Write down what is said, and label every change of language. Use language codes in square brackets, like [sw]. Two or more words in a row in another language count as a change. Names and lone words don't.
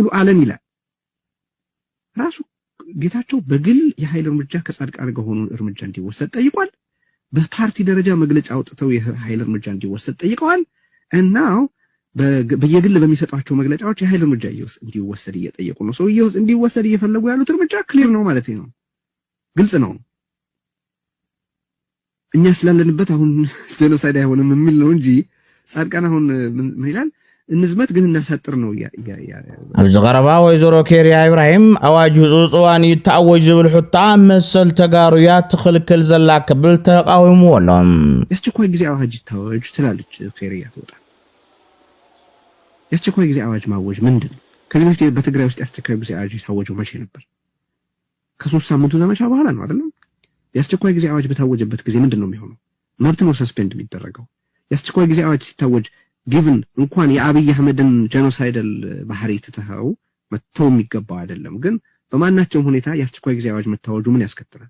[am] አለን ይላል። ራሱ ጌታቸው በግል የኃይል እርምጃ ከጻድቃን ጋር ሆኖ እርምጃ እንዲወሰድ ጠይቋል። በፓርቲ ደረጃ መግለጫ አውጥተው የኃይል እርምጃ እንዲወሰድ ጠይቀዋል። እና በየግል በሚሰጧቸው መግለጫዎች የኃይል እርምጃ እንዲወሰድ እየጠየቁ ነው። ሰው እንዲወሰድ እየፈለጉ ያሉት እርምጃ ክሊር ነው ማለት ነው፣ ግልጽ ነው። እኛ ስላለንበት አሁን ጄኖሳይድ አይሆንም የሚል ነው እንጂ ጻድቃን አሁን ምን ይላል? እንዝመት ግን እናሳጥር ነው [ti] ኣብዚ ቀረባ ወይዘሮ ኬርያ ኢብራሂም ኣዋጅ ህፁፅዋን ይተኣወጅ ዝብል ሕታ መሰል ተጋሩያ ትኽልክል ዘላ ክብል ተቃዊምዎሎም። [am] የአስቸኳይ ጊዜ አዋጅ ይታወጅ ትላለች ኬርያ ትወጣ። የአስቸኳይ ጊዜ አዋጅ ማወጅ ምንድን ነው? ከዚህ በፊት በትግራይ ውስጥ የአስቸኳይ ጊዜ አዋጅ የታወጀው መቼ ነበር? ከ3 ሳምንቱ ዘመቻ በኋላ ነው አይደለም? የአስቸኳይ ጊዜ አዋጅ በታወጀበት ጊዜ ምንድን ነው የሚሆነው? መብት ነው ሰስፔንድ የሚደረገው። የአስቸኳይ ጊዜ አዋጅ ሲታወጅ ጊቭን እንኳን የአብይ አህመድን ጄኖሳይደል ባህሪ ትተኸው መተው የሚገባው አይደለም። ግን በማናቸውም ሁኔታ የአስቸኳይ ጊዜ አዋጅ መታወጁ ምን ያስከትላል?